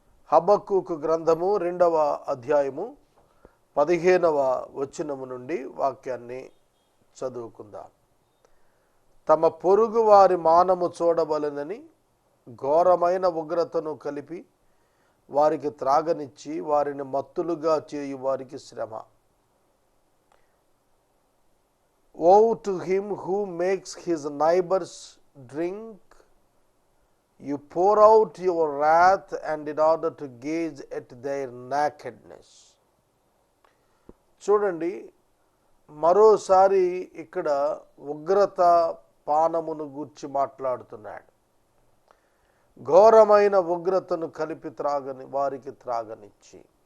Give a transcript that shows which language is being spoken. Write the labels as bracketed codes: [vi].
[te] హబక్కూకు గ్రంథము 2వ అధ్యాయము 15వ వచనము నుండి వాక్యాన్ని చదువుకుందాం. తమ పొరుగు వారి మానము చూడవలెనని ఘోరమైన ఉగ్రతను కలిపి వారికి త్రాగనిచ్చి వారిని మత్తులుగా చేయు వారికి శ్రమ. [en] Woe to him who makes his neighbors drink. You pour out your wrath and in order to gaze at their nakedness. [te] చూడండి, మరోసారి ఇక్కడ ఉగ్రత పానమును గూర్చి మాట్లాడుతున్నాడు. ఘోరమైన ఉగ్రతను కలిపి వారికి త్రాగనిచ్చి.